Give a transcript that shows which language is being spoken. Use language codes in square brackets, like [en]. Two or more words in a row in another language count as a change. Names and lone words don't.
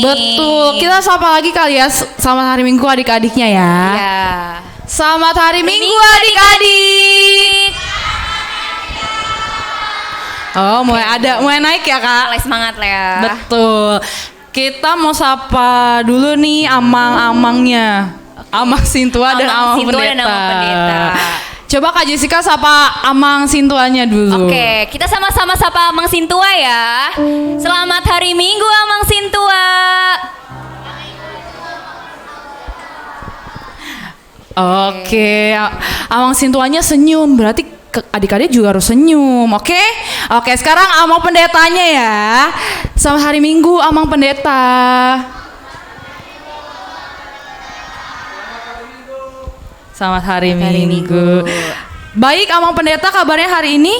[id] Betul. Kita sapa lagi kali ya. Selamat hari Minggu adik-adiknya ya. Ya. Selamat hari Minggu adik-adik. Oh, mulai naik ya Kak. Mulai semangat lah ya. Betul. Kita mau sapa dulu nih amang-amangnya. Amang Sintua dan Amang Pendeta. Coba Kak Jessica sapa Amang Sintuanya dulu. Oke, kita sama-sama sapa Amang Sintua ya. Selamat hari Minggu Amang Sintua. Oke, Amang Sintuanya senyum, berarti adik-adik juga harus senyum, oke? Oke, sekarang Amang Pendetanya ya. Selamat hari Minggu Amang Pendeta. Selamat hari Minggu. Baik Amang Pendeta, kabarnya hari ini?